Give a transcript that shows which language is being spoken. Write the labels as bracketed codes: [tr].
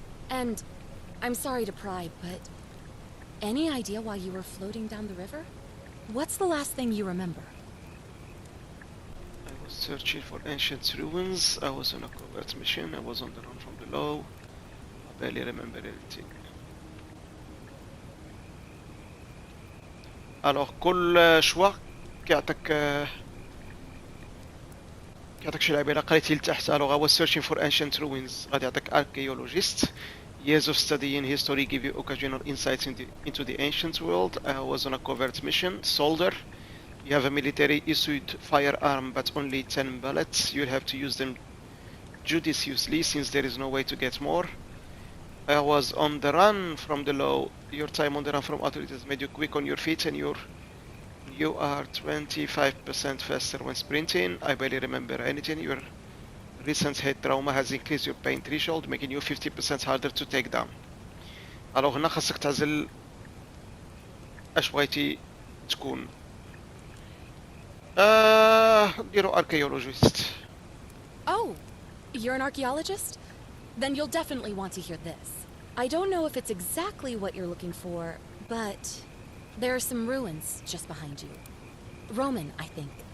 [en] And I'm sorry to pry, but any idea why you were floating down the river? What's the last thing you remember? I was searching for ancient ruins. I was on a covert mission. I was on the run from the law. I barely remember anything. [ar] Alors كل شوا كيعطيك شي لعبه. الا قريتي لتحت [en] alors I was searching for ancient ruins [ar] غادي يعطيك [en] archaeologist. Years of studying history give you occasional insights into the ancient world. I was on a covert mission. Soldier. You have a military issued firearm but only 10 bullets. You'll have to use them judiciously since there is no way to get more. I was on the run from the law. Your time on the run from authorities made you quick on your feet and you are 25% faster when sprinting. I barely remember anything. Your recent head trauma has increased your pain threshold, making you 50% harder to take down. [ar] alors هنا خاصك تعزل اش بغيتي تكون. نديرو archaeologist. [en] Oh, you're an archaeologist? Then you'll definitely want to hear this. I don't know if it's exactly what you're looking for, but there are some ruins just behind you. Roman, I think.